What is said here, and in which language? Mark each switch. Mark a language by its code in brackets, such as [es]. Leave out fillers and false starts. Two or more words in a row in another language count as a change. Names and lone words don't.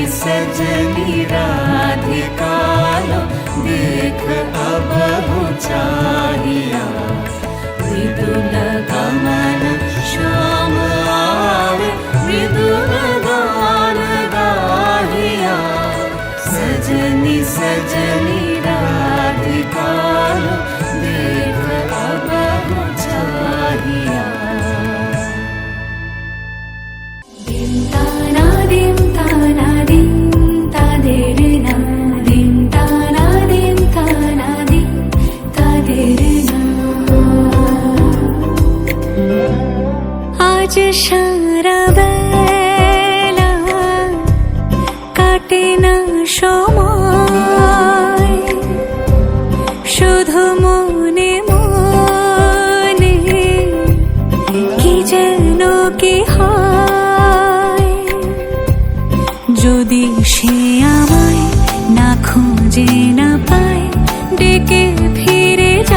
[hi] सजनी राधिका लो देख अब हो चाहिया मृदुल गमन श्याम आवे मृदुल गान गाहिया सजनी सजनी राधिका लो देख अब हो चाहिया dim ta dim ta de re na dim ta dim ta de re na [bn] आज সারা বেলা কাটে না সময় শুধু মনে মনে কি যেন কি হয় যদি সে আমায় না খুঁজে না পায় ডেকে ফিরে